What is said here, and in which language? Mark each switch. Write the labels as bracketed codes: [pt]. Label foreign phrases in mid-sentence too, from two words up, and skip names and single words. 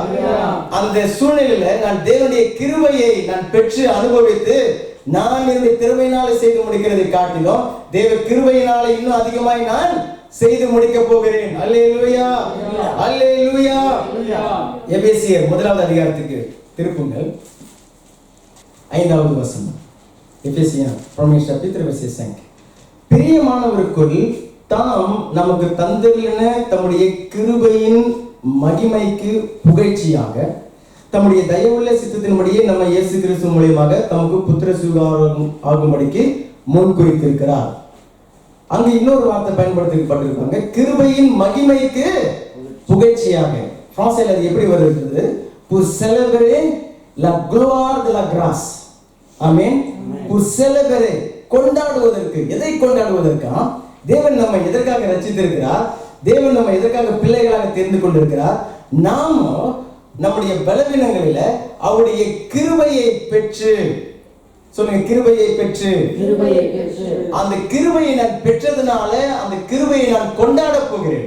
[ta] அந்த சூழ்நிலையில நான் தேவனுடைய கிருபையை நான் பெற்று அனுபவித்து நான் என்னுடைய திறமையினால செய்து முடிக்கிறதை காட்டிலும் தேவ கிருபையினால இன்னும் அதிகமாய் நான் செய்து முடிக்க போகிறேன். அல்லேலூயா. அல்லேலூயா. எபேசியர் 1வது அதிகாரத்துக்கு திருப்புங்கள். 5வது வசனம். எபேசியர் [fr] premier chapitre verset 5. [ta] பிரியமானவருக்குள் தாம் நமக்கு தந்தருளின தம்முடைய கிருபையின் மகிமைக்கு புகழ்ச்சியாக தம்முடைய தயவுள்ள சித்தத்தின்படியே நம்ம இயேசு கிறிஸ்து மூலமாக தமக்கு புத்திர சுகாரம் ஆகும்படிக்கு முன் குறித்திருக்கிறார். அங்க இன்னொரு வார்த்தை பயன்படுத்தப்பட்டிருக்காங்க, கிருபையின் மகிமைக்கு புகழ்ச்சியாக. பிரான்சில் அது எப்படி வருகிறது? [fr] pour célébrer la gloire de la grâce. ஆமென். pour célébrer, [ta] கொண்டாடுவதற்கு. எதை கொண்டாடுவதற்கா? தேவன் நம்மை எதற்காக ரட்சித்திருக்கிறார்? தேவன் நம்மை எதற்காக பிள்ளைகளாக தெரிந்து கொண்டிருக்கிறார்? நாம நம்முடைய பலவீனங்களில அவருடைய கிருபையை பெற்று, சொல்லுங்க, கிருபையை பெற்று, அந்த கிருபையை நான் பெற்றதுனால அந்த கிருபையை நான் கொண்டாட போகிறேன்.